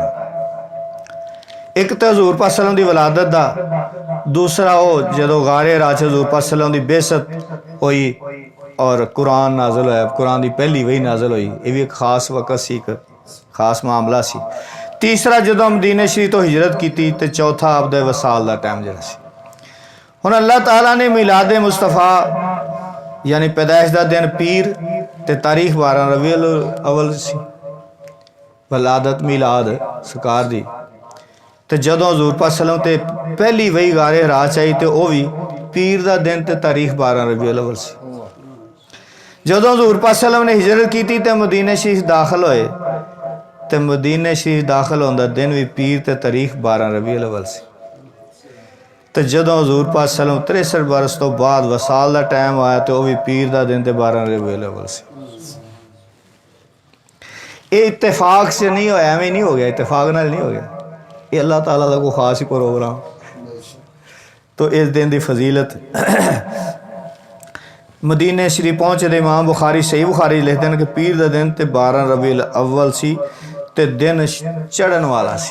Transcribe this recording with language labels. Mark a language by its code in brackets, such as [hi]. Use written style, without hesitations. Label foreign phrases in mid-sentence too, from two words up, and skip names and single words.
[ur] ایک تو حضور پاک [ar] صلى الله عليه وسلم [ur] کی ولادت کا، دوسرا وہ جدوں غار حرا حضور پاک [ar] صلى الله عليه وسلم [ur] کی بعثت ہوئی اور قرآن نازل ہویا، قرآن کی پہلی وحی نازل ہوئی، یہ بھی ایک خاص وقت سی، ایک خاص معاملہ سی. [pa] تیجا جدوں مدینے شریف توں ہجرت کی، تو چوتھا آپ دے وصال کا ٹائم ذرا سی. ہن اللہ تعالیٰ نے میلاد مصطفیٰ یعنی پیدائش کا دن پیر تے تاریخ 12 ربیع الاول سی، ولادت میلاد سرکار دی. تو جدوں حضور پاک [ar] صلى الله عليه وسلم [pa] تے پہلی وحی غار حرا آئی، تو وہ بھی پیر کا دن تے تاریخ 12 ربیع الاول سی. جدوں حضور پاک [ar] صلى الله عليه وسلم [pa] نے ہجرت کی تو مدینے شریف داخل ہوئے، تو مدینے شریف داخل ہونے دن بھی پیر تے تاریخ 12 ربیع الاول سی. تو جدوں حضور پاک [ar] صلى الله عليه وسلم [pa] 63 برس توں بعد وصال کا ٹائم آیا، تو وہ بھی پیر کا دن تے 12 ربیع الاول سی. [ur] یہ اتفاق سے نہیں ہویا، ایویں نہیں ہو گیا, [pa] اتفاق نال نہیں ہو گیا, [ur] یہ اللہ تعالیٰ کا کوئی خاص ہی پروگرام. تو اس دن کی فضیلت مدینے شریف پہنچے امام بخاری صحیح بخاری لکھتے ہیں کہ پیر کا دن تو 12 ربیع الاول سی, [pa] تو دن چڑھن والا سی.